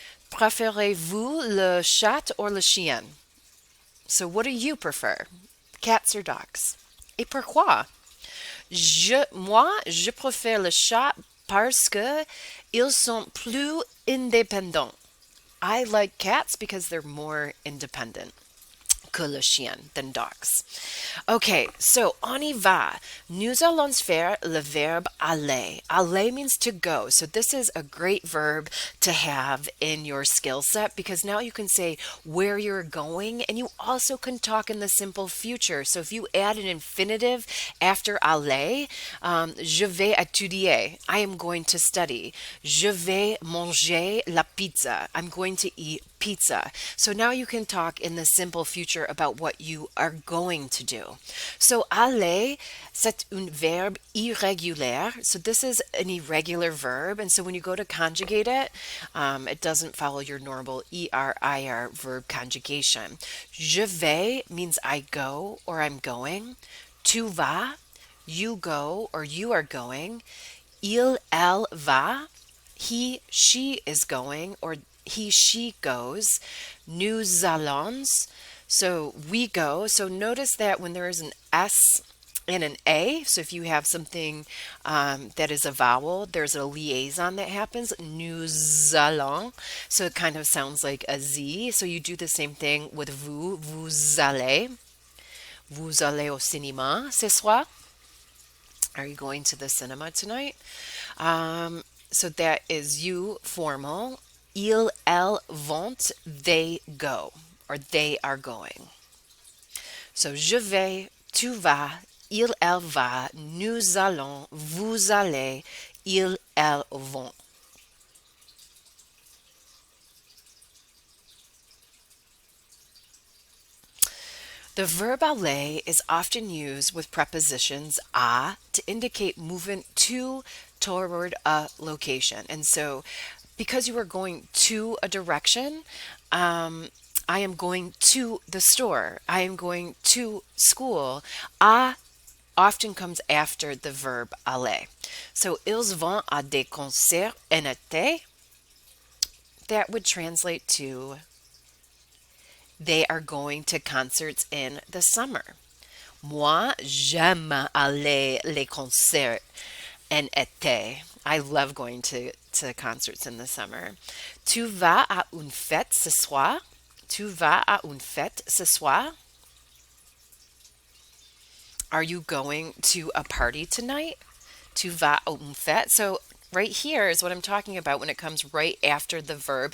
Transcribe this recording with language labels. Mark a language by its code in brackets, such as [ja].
[fr] Préférez-vous le chat [en] or [fr] le chien? [en] So what do you prefer? Cats or dogs? [fr] Et pourquoi? Je préfère le chat parce que ils sont plus indépendants. [en] I like cats because they're more independent [fr] que le chien [en] than dogs. [fr] Okay, so on y va. Nous allons faire le verbe aller. [en] Aller means to go. So this is a great verb to have in your skill set because now you can say where you're going, and you also can talk in the simple future. So if you add an infinitive after aller, [fr] je vais étudier. [en] I am going to study. [fr] Je vais manger la pizza. [en] I'm going to eat pizza. So now you can talk in the simple future about what you are going to do. [fr] So aller, c'est un verbe irrégulier. [en] So this is an irregular verb. And so when you go to conjugate it, it doesn't follow your normal ER-IR verb conjugation. Je vais means I go or I'm going. Tu vas, you go or you are going. Il, elle va, he, she is going or he, she goes. Nous allons, so we go. So notice that when there is an S and an A. So if you have something that is a vowel, there's a liaison that happens. Nous allons. So it kind of sounds like a Z. So you do the same thing with vous. [fr] Vous allez. Vous allez au cinéma ce soir. [en] Are you going to the cinema tonight? So that is you formal. Ils, elles vont, they go, or they are going. [fr] So je vais, tu vas, il, elle va, nous allons, vous allez, ils, elles vont. [en] The verb aller is often used with prepositions a to indicate movement to, toward a location. And so because you are going to a direction, I am going to the store. I am going to school. A often comes after the verb aller. [fr] So, ils vont à des concerts en été. [en] That would translate to they are going to concerts in the summer. [fr] Moi, j'aime aller les concerts en été. [en] I love going to concerts in the summer. [fr] Tu vas à une fête ce soir? Tu vas à une fête ce soir? [en] Are you going to a party tonight? [fr] Tu vas à une fête? [en] So right here is what I'm talking about when it comes right after the verb.